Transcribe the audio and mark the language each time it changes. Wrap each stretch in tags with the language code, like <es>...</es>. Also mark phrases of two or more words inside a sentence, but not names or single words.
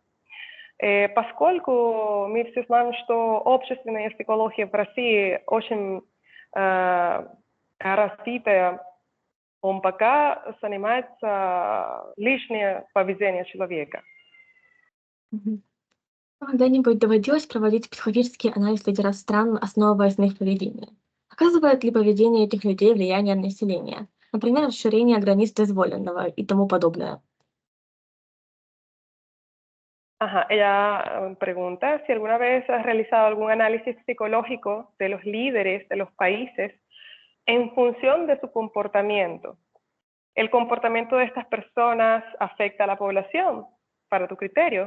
<ru>Поскольку мы все знаем, что общественная психология в России очень развитая, он пока занимается личным поведением человека. Мгм. Когда-нибудь доводилось проводить психологический анализ лидеров стран, основываясь на их поведении? Оказывает ли поведение этих людей влияние на население? Например, расширение границ дозволенного и тому подобное.</ru> <es>Ajá, ella pregunta si alguna vez has realizado algún análisis psicológico de los líderes de los países en función de su comportamiento. ¿El comportamiento de estas personas afecta a la población para tu criterio?</es>